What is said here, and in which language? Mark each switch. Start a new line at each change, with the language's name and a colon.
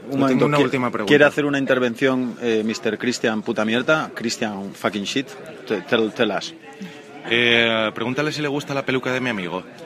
Spanish: un momento, una última pregunta. ¿Quiere hacer una intervención, Mr. Christian puta mierda?
English: Christian fucking shit, tell us.
Spanish: Pregúntale si le gusta la peluca de mi amigo.